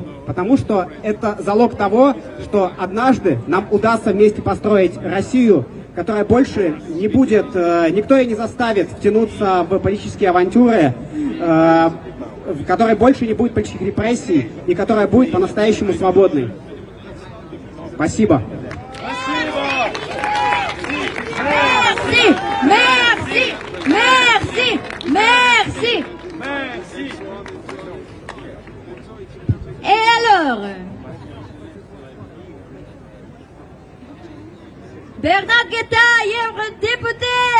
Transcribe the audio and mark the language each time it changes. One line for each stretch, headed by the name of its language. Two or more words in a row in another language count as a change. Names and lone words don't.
Russian: Потому что это залог того, что однажды нам удастся вместе построить Россию, которая больше не будет, никто ее не заставит втянуться в политические авантюры, в которой больше не будет политических репрессий и которая будет по-настоящему свободной. Спасибо.
French: Merci, merci, merci, merci. Merci. Et alors, Bernard Guetta, eurodéputé.